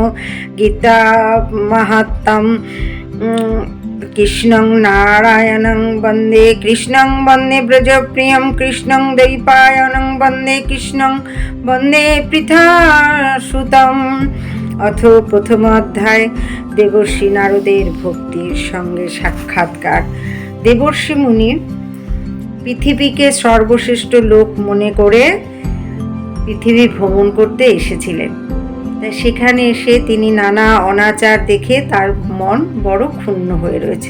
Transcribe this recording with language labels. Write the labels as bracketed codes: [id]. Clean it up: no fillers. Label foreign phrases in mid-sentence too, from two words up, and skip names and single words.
[sa] गीता महात्म्यम कृष्णं नारायणं वन्दे कृष्णं वन्दे ब्रजप्रियं कृष्णं द्वैपायनं वन्दे कृष्णं वन्दे पृथासुतम्। [bn] অথ প্রথম অধ্যায় দেবর্ষি নারদের ভক্তির সঙ্গে সাক্ষাৎকার। দেবর্ষি মুনি পৃথিবীকে সর্বশ্রেষ্ঠ লোক মনে করে পৃথিবী ভ্রমণ করতে এসেছিলেন। তাই সেখানে এসে তিনি নানা অনাচার দেখে তার মন বড় ক্ষুণ্ণ হয়ে রয়েছে।